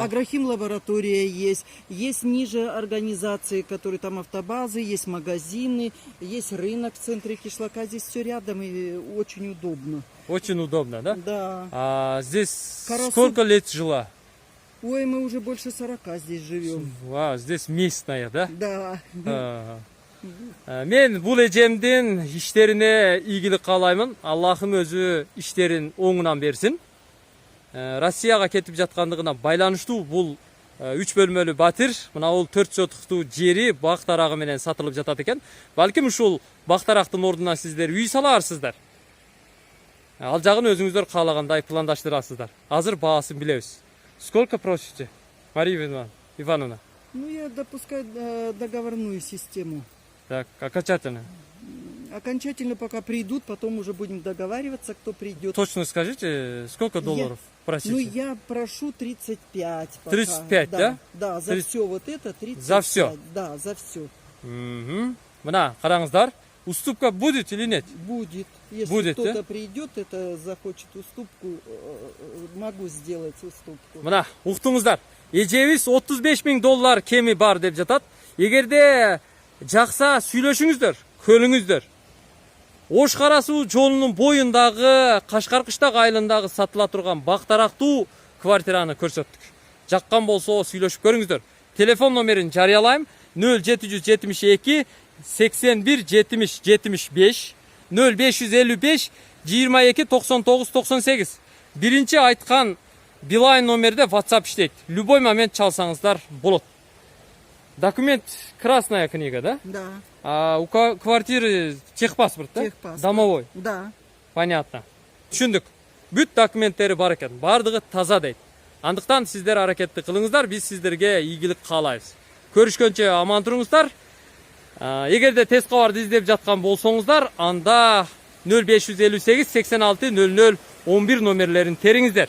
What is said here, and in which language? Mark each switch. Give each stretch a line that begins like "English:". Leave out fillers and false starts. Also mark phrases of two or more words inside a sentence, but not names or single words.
Russian: Агрохим лаборатория есть. Есть ниже организации, которые там автобазы, есть магазины, есть рынок в центре Кишлака. Здесь все рядом и очень удобно. Очень удобно, да? Да. А здесь Карасу- сколько лет жила? Ой, мы уже больше 40 здесь живем. Здесь местная, да? Да.
Kyrgyz: Мен бул эжемдин иштерине ийгилик каалаймын. Аллахым өзү иштерин оңунан берсин. Россияга кетип жаткандыгына байланыштуу бул 3 бөлмөлүү батир, мына бул 4 сотуктуу жери бак тарагы менен сатылып жатат экен. Балким ушул бак тарактын ордуна сиздер үй саларсыздар. Ал жагын өзүңүздөр каалагандай пландаштырасыздар. Азыр баасын билебиз.
Russian: Сколько просите, Мария Ивановна? Ну, я допускаю договорную систему. Так, окончательно. Окончательно пока придут, потом уже будем договариваться, кто придет. Точно скажите, сколько долларов просите? Ну, я прошу 35 пока. 35, да? Да, за 30. все вот это 35. За всё? Да, за все.
Kyrgyz: Мына, караңыздар.
Russian: Уступка будет или нет? Будет. Если Будет, кто-то да? придет, это захочет уступку, могу сделать уступку.
Kyrgyz: Мына, уктуңуздар. Эжебиз 35 000 доллар кеми бар деп жатат. Эгерде жакса сүйлөшүңүздөр, көлүңүздөр. Ош Кара суу жолунун боюндагы Кашкар Кыштак айылындагы сатыла турган бак тарактуу квартираны көрсөттүк. Жаккан болсо сүйлөшүп көрүңүздөр. Телефон номерин жарыялайм. 0772 81 70 75 0555 22 99 98. Биринчи айткан Билайн номерде WhatsApp иштейт.
Russian: Любой момент
Kyrgyz: чалсаңыздар болот.
Russian: Документ красная книга, да? Да, А у квартиры техпаспорт, да? Техпаспорт. Домовой. да. Понятно.
Kyrgyz: Түшүндүк. Бүт документтери бар экен. Бардыгы таза дейт. Андыктан сиздер аракетти кылыңыздар, биз сиздерге ийгилик каалайбыз. Көрүшкөнчө аман туруңуздар. Эгерде тез кабарды издеп жаткан болсоңуздар, анда 0558 86 00 11 номерлерин териңиздер.